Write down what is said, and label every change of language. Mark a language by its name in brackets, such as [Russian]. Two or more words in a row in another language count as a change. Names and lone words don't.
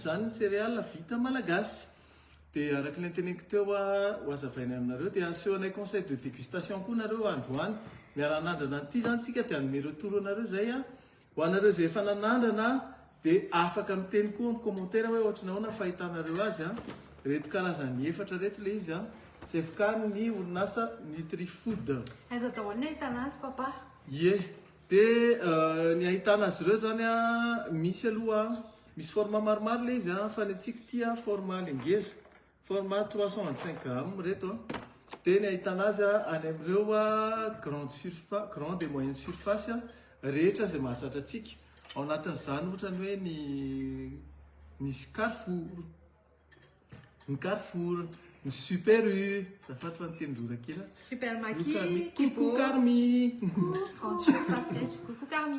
[Malagasy] zany ny céréales vita malagasy dia araka ilay teneniko teo ho azavaina aminareo dia asehonay [French] conseil de dégustation [Malagasy] koa nareo androany miara-nandrana an'ity zany tsika dia hanome retour anareo zay ho anareo izay efa nanandrana dia afaka miteny koa ny commentaire hoe ohatra nahoana fahitanareo azy reto karazany efatra reto le izy izay vokariny ny orinasa Nutrifood. Aiza daholo ny ahitana azy papa? Dia ny ahitana azy ireo zany misy aloha misy format maromaro le izy fa ny antsika ity format lengeza format 325 grammes reto dia ny ahitana azy any amin'ireo [French] grande et moyenne surface [Malagasy] rehetra izay mahazatra atsika ao anatin'izany ohatrany hoe misy Carrefour, ny Super U, zafaty fa ny tendora kely Super Maki, Coucou Carmi, [French] grande surface [Malagasy] rehetra, Coucou Carmi,